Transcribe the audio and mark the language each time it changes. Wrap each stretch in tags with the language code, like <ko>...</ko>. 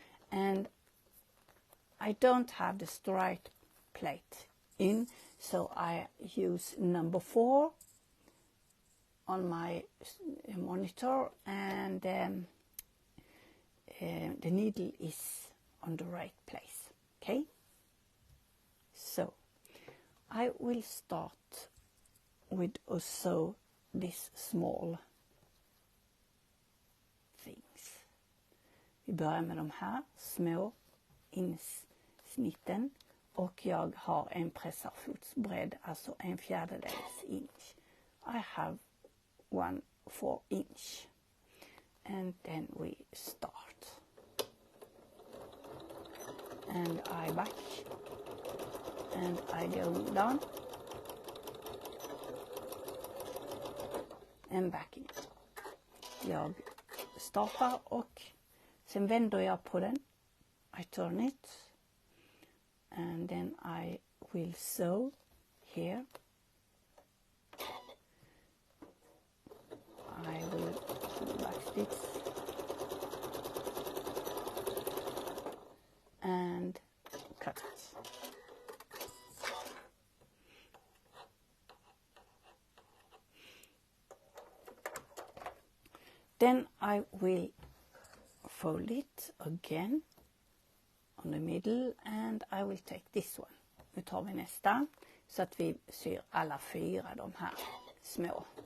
<en>And I don't have the straight plate in, so I use number 4 on my monitor, and the needle is on the right place. Okay, so I will start with also this small things.</en> <sv>Vi börjar med de här små insnitten och jag har en pressarfotsbredd, alltså 1/4 inch.</sv> <en>I have 1/4 inch. And then we start. And I back and I go down and back in.</en> <sv>Jag startar och sen vänder jag på den.</sv> <en>I turn it and then I will sew here. I will backstitch and cut it. Then I will fold it again on the middle and I will take this one.</en> <sv>Nu tar vi nästa så att vi syr alla 4 de här små.</sv>